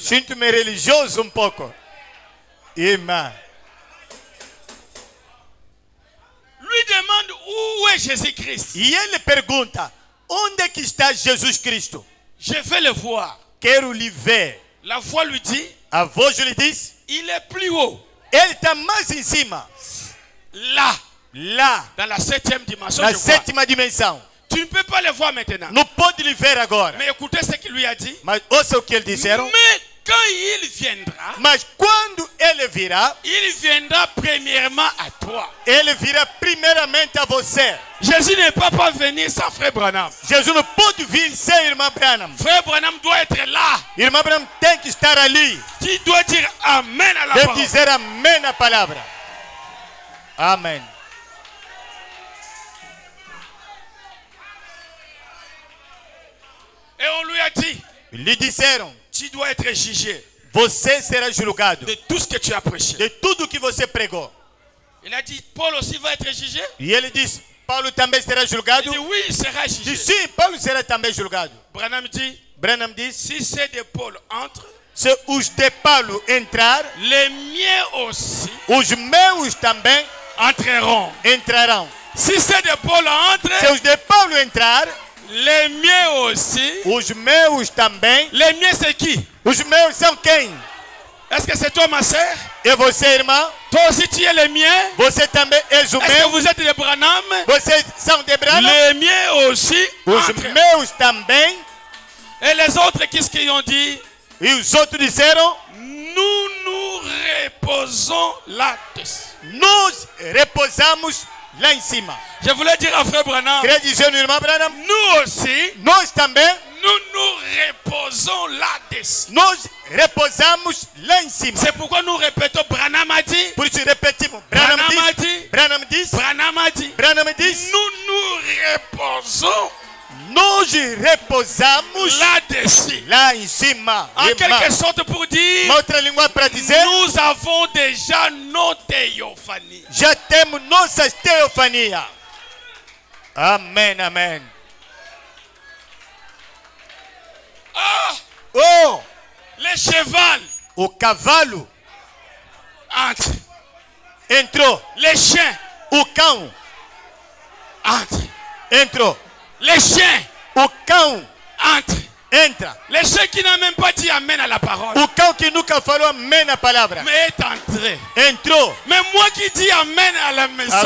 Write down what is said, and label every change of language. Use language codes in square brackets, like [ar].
[pt] Sinto-me religioso pouco. Amém. [fr] Lui demande où est Jésus-Christ. [pt] E ele pergunta, onde é que está Jesus Cristo? [fr] Je vais le voir. [pt] Quero lhe ver. [fr] La voix lui dit, [pt] A voz lhe diz, [fr] il est plus haut. [pt] ele está mais em cima. [fr] Là, [pt] Lá, [fr] dans la 7e dimension, [pt] na [fr] je vois. [pt] sétima dimensão. [fr] Tu ne peux pas le voir maintenant. [pt] Não pode lhe ver agora. [fr] Mais écoutez ce qu'il lui a dit. [pt] Mas ouça o que eles disseram. [fr] Mais quand il viendra, [pt] Mas quando ele virá, [fr] il viendra premièrement à toi. [pt] ele virá primeiramente a você. [fr] Jésus ne peut pas venir sans frère Branham. [pt] Jesus não pode vir sem irmã Branham. [fr] Frère Branham doit être là. [pt] Irmã Branham tem que estar ali. [fr] Tu dois dire amen à la [pt] Deve [fr] parole. [pt] dizer amém na palavra. Amém. [fr] Et on lui a dit, [pt] Lhe disseram, [fr] tu dois être jugé [pt] você será julgado [fr] de tout ce que tu as prêché. [pt] de tudo que você pregou. [fr] Il a dit, Paul aussi va être jugé. [pt] E ele diz, Paulo também será julgado? [fr] Il dit, oui, il sera jugé. [pt] Diz, sim, Paulo será também julgado. [fr] Branham dit, [pt] Branham diz, [fr] si c'est de Paul entre, [pt] se os de Paulo entrar, [fr] les miens aussi [pt] os meus também [fr] entreront. [pt] entrarão. [fr] Si c'est de Paul entre, [pt] Se os de Paulo entrar, [fr] les miens aussi. [pt] os meus também. [fr] Les miens, c'est qui? [pt] Os meus são quem? [fr] Est-ce que c'est toi, ma sœur? [pt] E você, irmão? [fr] Toi aussi, tu es les miens? [pt] Você também és o [fr] Est-ce que [pt] meu? [fr] vous êtes de Branham? [pt] Vocês são de Branham? [fr] Les miens aussi [pt] Os [fr] entrent. [pt] meus também. [fr] Et les autres, qu'est-ce qu'ils ont dit? [pt] E os outros disseram, [fr] Nous nous reposons là-dessus. [pt] nós repousamos lá em cima. [fr] Je voulais dire à frère Branham, [pt] Queria dizer no irmão Branham, [fr] nous aussi, [pt] nós também, [fr] nous nous reposons là-dessus. [pt] nós repousamos lá em cima. [fr] C'est pourquoi nous répétons, Branham a dit, [pt] Por isso repetimos, Branham Branham [fr] a [pt] diz, [fr] dit, [pt] Branham diz, [fr] Branham a dit, [pt] Branham diz, [fr] nous nous reposons [pt] nós repousamos [fr] là-dessus. [pt] lá em cima. [fr] En quelque [pt] Irmã. [fr] sorte pour dire, [pt] Uma outra linguagem para dizer, [fr] nous avons déjà nos théophanies. [pt] já temos nossas teofanias. Amém, amém. Ah, Oh, [fr] les chevals [pt] o cavalo [fr] entrent. [pt] entrou. [fr] Les chiens [pt] O cão [fr] entrent. [pt] entrou. [fr] Les chiens [pt] O cão [fr] entrent. [pt] entra. [fr] Les chiens qui n'ont même pas dit amen à la parole, [pt] O cão que nunca falou amém na palavra. [fr] mais est entré. [pt] Entrou. [fr] Mais moi qui dis amen à la message,